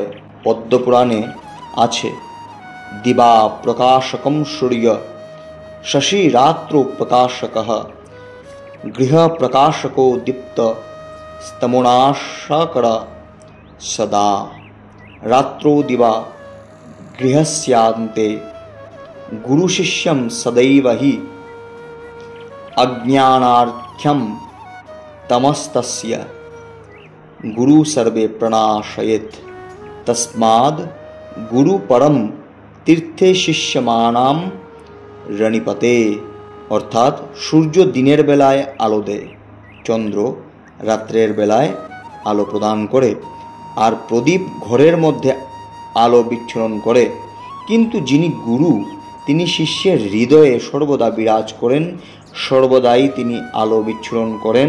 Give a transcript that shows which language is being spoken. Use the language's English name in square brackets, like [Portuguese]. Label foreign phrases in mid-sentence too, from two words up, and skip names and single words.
[Bangla] পদ্মপুরাণে আছে, [Sanskrit] দিবা প্রকাশকম সূর্য শশী রাত্র প্রকাশকঃ গৃহ প্রকাশকো দীপ্ত স্তমোনাশাকর সদা রাত্রো দিবা গৃহস্যান্তে গুরু শিষ্যম সदैव हि अज्ञानार्घ्यं तमस्तस्य गुरु सर्वे प्रणाशयेत् तस्माद् गुरु परम तीर्थे शिष्यमानां রণিপতে। [Bangla] অর্থাৎ সূর্য দিনের বেলায় আলো দেয়, চন্দ্র রাত্রের বেলায় আলো প্রদান করে, আর প্রদীপ ঘরের মধ্যে আলো বিচ্ছুরণ করে। কিন্তু যিনি গুরু তিনি শিষ্যের হৃদয়ে সর্বদা বিরাজ করেন, সর্বদাই তিনি আলো বিচ্ছুরণ করেন।